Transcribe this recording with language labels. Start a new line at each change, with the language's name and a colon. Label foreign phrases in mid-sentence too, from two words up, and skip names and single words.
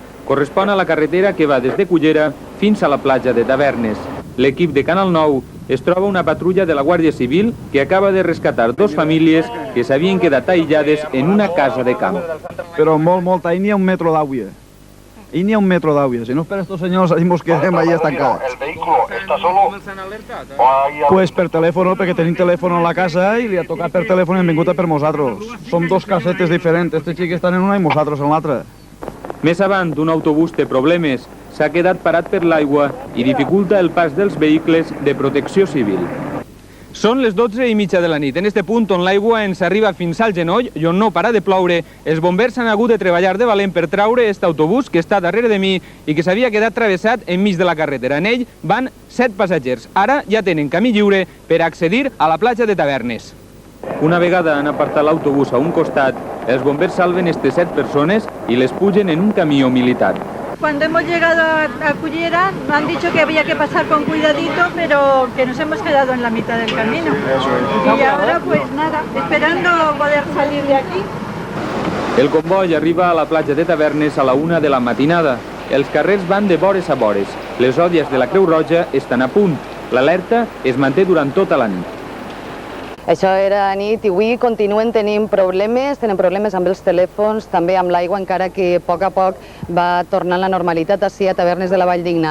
Catalan: Correspon a la carretera que va des de Cullera fins a la platja de Tavernes. L'equip de Canal 9 es troba una patrulla de la Guàrdia Civil que acaba de rescatar 2 famílies que s'havien quedat aïllades en una casa de camp. Però molt, ahí n'hi ha un metro d'aigua. Ahí n'hi ha un metro d'aigua. Si no es per estos senyors, ahí mos quedem ahí estancats.
Spanish: ¿El vehículo está solo? ¿Cómo se han alertat?
Catalan: Pues per telèfon, perquè tenim telèfon a la casa i li ha tocat per telèfon i hem vingut per nosaltres. Som 2 casetes diferents. Este xic estan en una i nosaltres en l'altra. Més avant, un autobús té problemes. S'ha quedat parat per l'aigua i dificulta el pas dels vehicles de protecció civil. Són les 12:30 de la nit. En este punt on l'aigua ens arriba fins al genoll i on no para de ploure, els bombers han hagut de treballar de valent per traure aquest autobús que està darrere de mi i que s'havia quedat travessat enmig de la carretera. En ell van 7 passatgers. Ara ja tenen camí lliure per accedir a la platja de Tavernes. Una vegada han apartat l'autobús a un costat, els bombers salven estas 7 persones y les pugen en un
Spanish: camión militar. Cuando hemos llegado a Cullera, nos han dicho que había que pasar con cuidadito, pero que nos hemos quedado en la mitad del camino. Y ahora, pues nada, esperando poder salir de aquí.
Catalan: El comboi arriba a la platja de Tavernes a la 1 de la matinada. Els carrers van de vores a vores. Les zodiacs de la Creu Roja estan a punt. L'alerta es manté durant tota la nit. Això era a nit i avui continuen tenint problemes, tenen problemes amb els telèfons, també amb l'aigua, encara que a poc va tornant la normalitat així a Tavernes de la Valldigna.